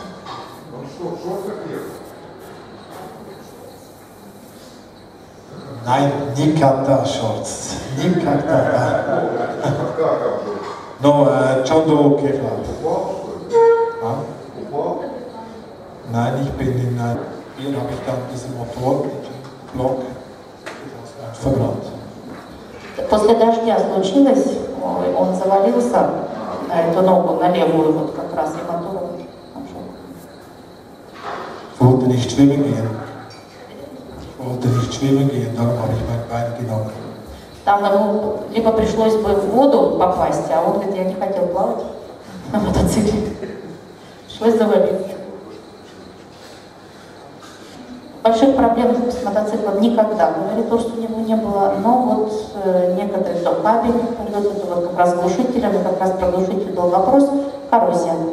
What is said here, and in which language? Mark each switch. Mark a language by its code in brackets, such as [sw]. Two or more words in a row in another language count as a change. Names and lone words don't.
[ru] Он что, в шортах ехал? Nein, никогда Shorts. Никогда. Как обжег? Но John Kevlar. Упал, что ли? Упал? [de] Nein, ich bin in hier habe ich dann diesen Motorblock verbrannt. [ru] После дождя случилось, он завалился, на эту ногу, на левую, вот как раз и мотор. [de] Ich wollte nicht schwimmen gehen. Ich wollte nicht schwimmen gehen, darum habe ich mein Bein genommen. [ru] Там ему либо пришлось бы в воду попасть, а он говорит, я не хотел плавать на мотоцикле. Пришлось завалиться. Больших проблем с мотоциклом никогда, говорит, то, что у него не было, но вот некоторые, то кабель пойдет, это вот как раз глушителем, и как раз про глушитель был вопрос, коррозия.